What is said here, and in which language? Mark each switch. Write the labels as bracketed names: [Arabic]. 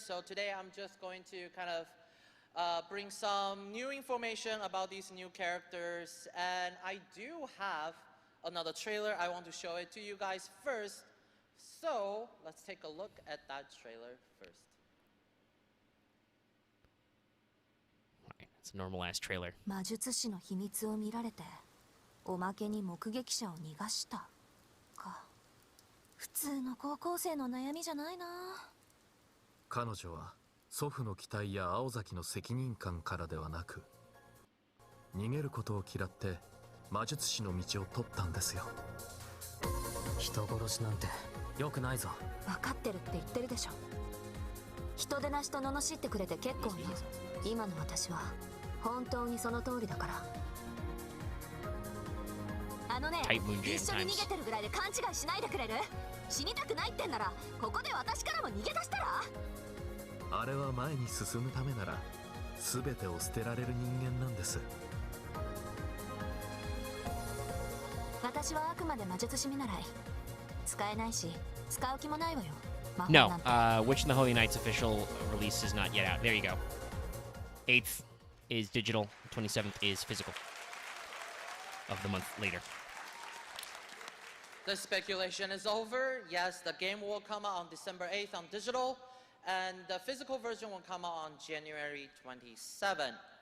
[English] So today, I'm just going to kind of bring some new information about these new characters. And I do have another trailer. I want to show it to you guys first. So let's take a look at that trailer first. Alright, it's a normal ass trailer. [Japanese] 魔術師の秘密を見られておまけに目撃者を逃がしたか普通の高校生の悩みじゃないな彼女は祖父の期待や青崎の責任感からではなく逃げることを嫌って魔術師の道を取ったんですよ人殺しなんて良くないぞ分かってるって言ってるでしょ人でなしと罵ってくれて結構な今の私は本当にその通りだからあのね [English] Tight Moon Jam [Japanese] 一緒に [English] times. [Japanese] 逃げてるぐらいで勘違いしないでくれる死にたくないってんならここで私からも逃げ出したらあれは前に進むためなら全てを捨てられる人間なんです私はあくまで魔術師見習い使えないし使う気もないわよ魔法 [English] No, [Japanese] なんて [English] Witch in the Holy Night's official release is not yet out. There you go. 8th is digital. 27th is physical. Of the month later. The speculation is over. Yes, the game will come out on December 8th on digital, and the physical version will come out on January 27th.